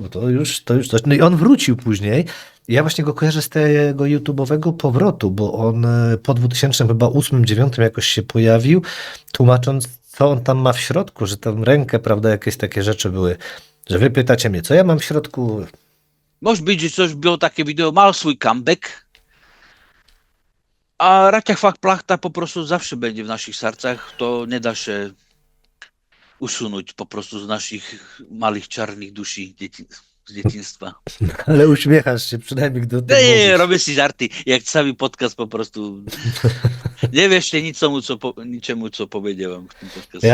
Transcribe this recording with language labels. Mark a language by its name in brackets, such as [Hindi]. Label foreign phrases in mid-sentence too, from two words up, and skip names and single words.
[Polish] Bo to już coś. No i on wrócił później. Ja właśnie go kojarzę z tego YouTube'owego powrotu, bo on po 2008-2009 jakoś się pojawił, tłumacząc, co on tam ma w środku, że tam rękę, prawda, jakieś takie rzeczy były. Że wy pytacie mnie, co ja mam w środku? [Slovak] Môže byť, že coś bylo také video, mal svůj comeback. [Polish] A Ratafak Plachta po prostu zawsze będzie w naszych sercach. To nie da się usunąć po prostu z naszych małych czarnych duszy z dzieciństwa. Ale uśmiechasz się, przynajmniej gdy o tym Nie, mówisz. robię si żarty. Jak cały podcast po prostu nie wierzcie niczemu, co powiedziałem w tym podcastie.